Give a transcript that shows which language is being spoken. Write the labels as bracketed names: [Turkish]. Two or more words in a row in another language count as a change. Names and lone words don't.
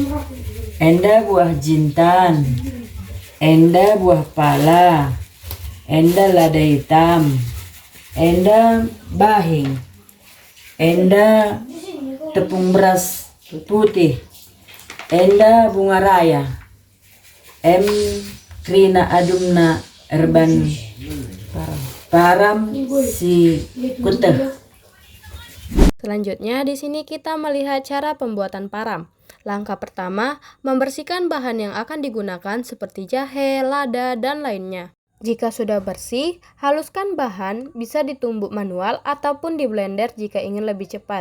[Batak Karo] enda buah jintan, enda buah pala, enda lada hitam, enda bahing, enda tepung beras putih, enda bunga raya, krina adumna erban param si kuteh. [Indonesian] Selanjutnya di sini kita melihat cara pembuatan param. Langkah pertama, membersihkan bahan yang akan digunakan seperti jahe, lada, dan lainnya. Jika sudah bersih, haluskan bahan, bisa ditumbuk manual ataupun di blender jika ingin lebih cepat.